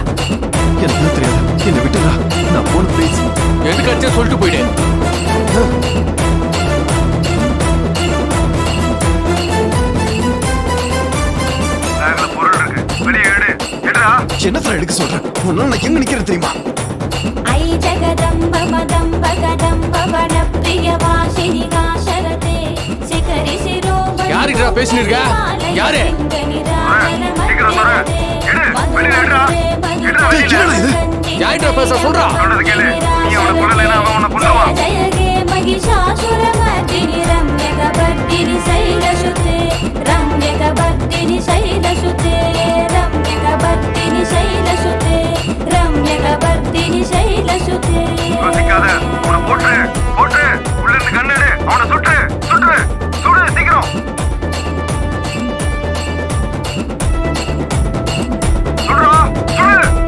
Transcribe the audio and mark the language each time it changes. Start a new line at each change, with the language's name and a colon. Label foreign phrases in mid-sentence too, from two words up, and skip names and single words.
Tamil: எனக்கு தெரியாது, என்னை விட்டுடா. நான் போன ப்ளீஸ். எதுக்கு அடிச்சா சொல்லிட்டு போயிடு. பொருள் இருக்கு, வெளியே எடு. எடுடா. என்னத்துல எடுக்க சொல்றேன்? உன்னால நான் எங்க நிக்கிறேன் தெரியுமா?
Sanskrit: ऐ जगदम्ब मदम्ब कदम्ब वनप्रिय वासिनि काशरते शिखरि शिरोमणि
Tamil: யாருடா பேசிட்டு இருக்க? யாரு? சீக்கிரம் சொல்ற. எடு, வெளியே எடுடா. எடுடா டேய், வெளியே. என்னடா இது? யார்கிட்ட பேச சொல்றா? சொல்றது கேளு. நீ அவனை கொல்லலைன்னா அவன் உன்னை கொல்லுவான்.
Sanskrit: जय हे महिषासुरमर्दिनि रम्यकवर्दिनि शैलसुते रम्यकवर्दिनि शैलसुते रम्यकवर्दिनि शैलसुते रम्यकवर्दिनि शैलसुते
Tamil: யோசிக்காத. அவனை போட்டு போட்டு உள்ள இருந்து கண்ணெடு. அவனை சுட்டு சுட்டு சுடு சீக்கிரம். சுடுறா சுடு.